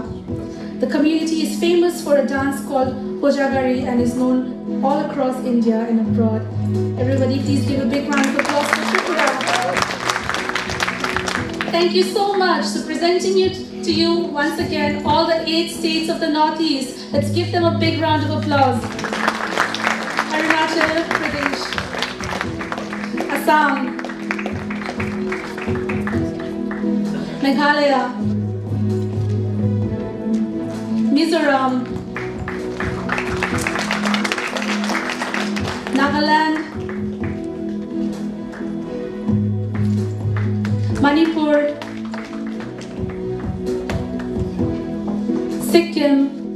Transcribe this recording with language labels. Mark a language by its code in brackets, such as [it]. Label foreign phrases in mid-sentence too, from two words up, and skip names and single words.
[en] The community is famous for a dance called Hojagari and is known all across India and abroad. Everybody, please give a big round of applause for Tripura. Thank you so much. So presenting it to you once again, all the 8 states of the Northeast. Let's give them a big round of applause. Arunachal Pradesh, Assam, Meghalaya, Mizoram, Nagaland, Manipur, Sikkim,